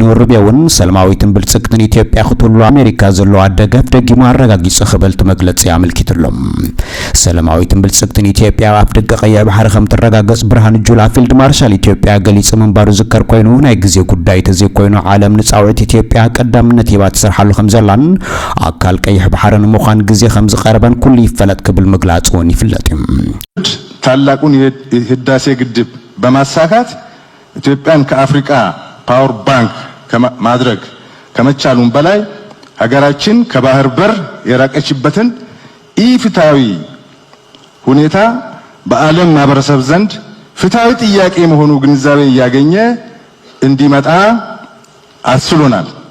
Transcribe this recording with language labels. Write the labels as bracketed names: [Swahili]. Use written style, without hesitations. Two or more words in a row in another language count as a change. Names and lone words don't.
[Tigrinya] ሩቢዮ እውን ሰላማዊትን ብልጽግትን ኢትዮጵያ ክትህሉ ኣሜሪካ ዘለዋ ደገፍ ደጊሙ ኣረጋጊጹ ክበልቲ መግለጺ ኣመልኪቱሎም። ሰላማዊትን ብልጽግትን ኢትዮጵያ ኣብ ደገ ቀይሕ ባሕሪ ከም ትረጋገጽ ብርሃን ጁላ ፊልድ ማርሻል ኢትዮጵያ ገሊጽ መንባሩ ዝከር ኮይኑ ናይ ግዜ ጉዳይ ተዘይ ኮይኑ ዓለም ንጻውዕት ኢትዮጵያ ቀዳምነት ሂባ ትሰርሓሉ ከም ዘላን ኣካል ቀይሕ ባሕሪ ንምዃን ግዜ ከም ዝቀረበን ኩሉ ይፈለጥ ክብል ምግላጽ እውን ይፍለጥ እዩ። [Amharic] ታላቁን የህዳሴ ግድብ በማሳካት ኢትዮጵያን ከአፍሪካ [English] power bank [Amharic] ማድረግ ከመቻሉም በላይ ሀገራችን ከባህር በር የራቀችበትን ኢፍትሃዊ ሁኔታ በዓለም ማህበረሰብ ዘንድ ፍትሃዊ ጥያቄ መሆኑ ግንዛቤ ያገኘ እንዲመጣ አስችሎናል።